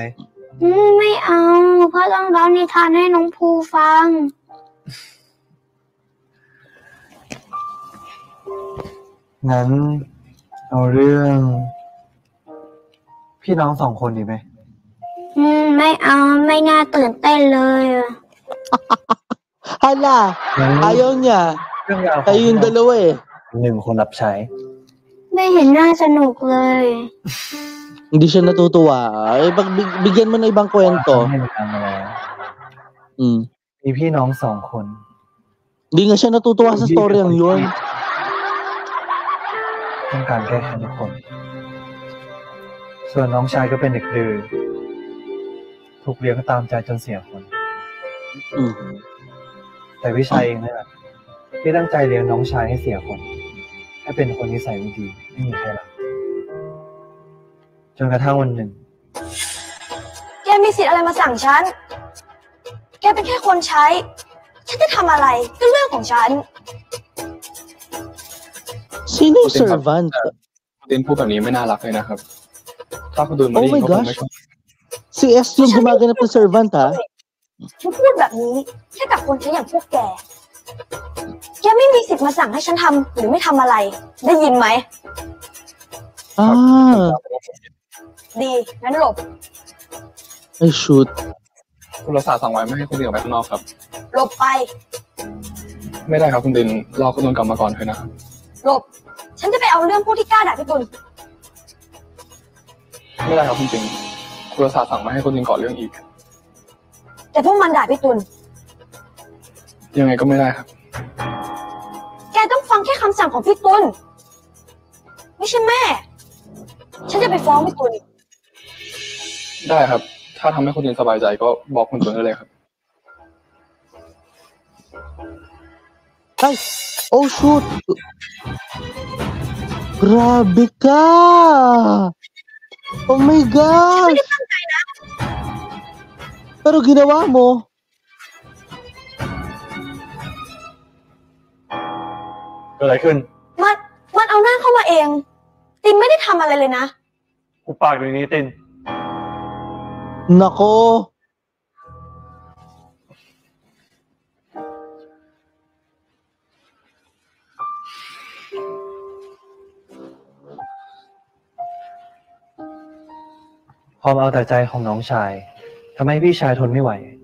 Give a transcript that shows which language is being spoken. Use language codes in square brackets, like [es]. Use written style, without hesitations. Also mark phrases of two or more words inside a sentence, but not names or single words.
[th] ไม่เอาพ่อต้องเล่านิทานให้น้องภูฟัง งั้นเอาเรื่องพี่น้อง2 คนดีไหม ไม่เอาไม่น่าตื่นเต้นเลย [tl] Hala, ayaw niya. Kayo yung dalawa eh. [th] 1 คนรับใช้ ไม่เห็นน่าสนุกเลย [tl] Hindi siya natutuwa. Eh, bigyan mo na ibang kwento. [th] ให้มันมาแล้ว Mm. มีพี่น้องสองคน [tl] Hindi nga siya natutuwa sa storyang yun. [th] ต้องการแก้แค้นทุกคน ส่วนน้องชายก็เป็นเด็กดื้อถูกเลี้ยงตามใจจนเสียคน Mm. แต่พี่ชายเองนั่นแหละที่ตั้งใจเลี้ยงน้องชายให้เสียคนให้เป็นคนนิสัยไม่ดีไม่มีใครรักจนกระทั่งวันหนึ่ง แกมีสิทธิ์อะไรมาสั่งฉัน แกเป็นแค่คนใช้ ฉันจะทำอะไรก็เรื่องของฉัน [tl] Sino yung servant? [th] คุณตินพูดแบบนี้ไม่น่ารักเลยนะครับ ถ้าคุณดูนมา [en] Oh [th] ได้ยิ [en] my [th] นก็คง [en] gosh. [th] ไม่ชอบ [tl] Si S yung gumaganap ng servant, ha? [th] ฉันพูดแบบนี้แค่กับคนใช้อย่างพวกแก แกไม่มีสิทธิ์มาสั่งให้ฉันทำหรือไม่ทำอะไร ได้ยินไหม Ah, ดี งั้นหลบ [en] ay shoot. [th] คุณรสาสั่งไว้ไม่ให้คุณตินออกไปข้างนอกครับ หลบไป ไม่ได้ครับคุณตินรอคุณตุนกลับมาก่อนเถอะนะครับ หลบ ฉันจะไปเอาเรื่องพวกที่กล้าด่าพี่ตุล ไม่ได้ครับคุณตินคุณรสาสั่งมาให้คุณตินก่อเรื่องอีก แต่พวกมันด่าพี่ตุล ยังไงก็ไม่ได้ครับ แกต้องฟังแค่คำสั่งของพี่ตุล ไม่ใช่แม่ ฉันจะไปฟ้องพี่ตุล ได้ครับ ถ้าทำให้คุณตินสบายใจก็บอกคุณตุนได้เลยครับ Ay! [en] Oh shoot! [tl] Grabe ka! [en] Oh my [th] ไม่ [en] gosh! [th] ได้ตั้งใจนะ [tl] Pero ginawa mo. [th] เกิดอะไรขึ้น มันเอาหน้าเข้ามาเอง ตินไม่ได้ทำอะไรเลยนะ กูปากอยู่นี้ติน [tl] Nako! [th] ความเอาแต่ใจของน้องชายทำให้พี่ชายทนไม่ไหว